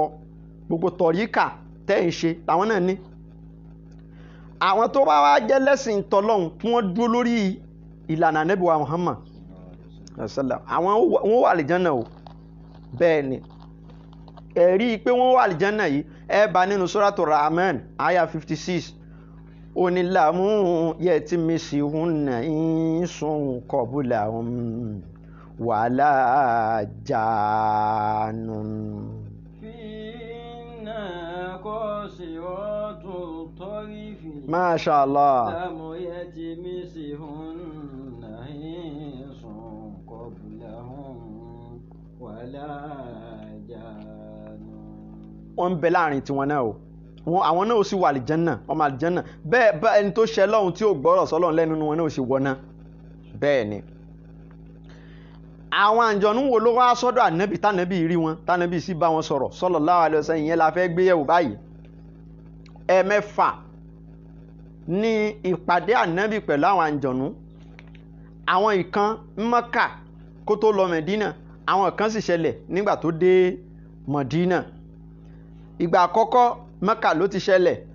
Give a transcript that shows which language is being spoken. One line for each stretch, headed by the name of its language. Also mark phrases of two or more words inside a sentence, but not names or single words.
Yoruba: Gbogbo tọ̀ríkà tẹ́ ń ṣe làwọn náà ní. Àwọn tó bá wá jẹ́ lẹ́sìn tọlọ́hun tí wọ́n dúró lórí ìlànà Ànábì wa Muhammad àwọn wọ́n wà àlìjánà o. Bẹ́ẹ̀ ni ẹ̀rí pé wọ́n wà àlìjánà yìí ẹ bá nínú Suratul Rahman àyà 56.
Arabic: لَمْ يَطْمِثْهُنَّ إِنْسٌ قَبْلَهُمْ وَلَا جَانٌّ. فِيهِنَّ قَاصِرَاتُ الطَّرْفِ. ما شاء الله. لَمْ يَطْمِثْهُنَّ إِنْسٌ قَبْلَهُمْ وَلَا جَانٌّ.
Yoruba: Wọ́n ń bẹ láàrin tiwọn náà o. àwọn náà ó sì wà àlìjánà ọmọ àlìjánà bẹ́ẹ̀ ẹni tó ṣẹ lọ́hùn tí ò gbọ́rọ̀ sọ́lọ́hun lẹ́nu wọn náà ó sì wọná bẹ́ẹ̀ ni. àwọn àǹjọ̀nú wo ló wá sọ́dọ̀ ànábì tánàbì rí wọn tánàbì sì bá wọn sọ̀rọ̀
Arabic: صلى الله عليه وسلم
Yoruba: ìyẹn la fẹ́ gbé yẹ̀wò báyìí. ẹ̀mẹ́fà ní ìpàdé ànábì pẹ̀lú àwọn àǹjọ̀nú, àwọn ìkan Mẹ́kà kó tó lọ Mẹ̀dínà, àwọn kan sì ṣẹlẹ̀ nígbà tó dé Mẹ̀dínà. ìgbà àkọ́kọ́ Mẹ́kà ló ti ṣẹlẹ̀.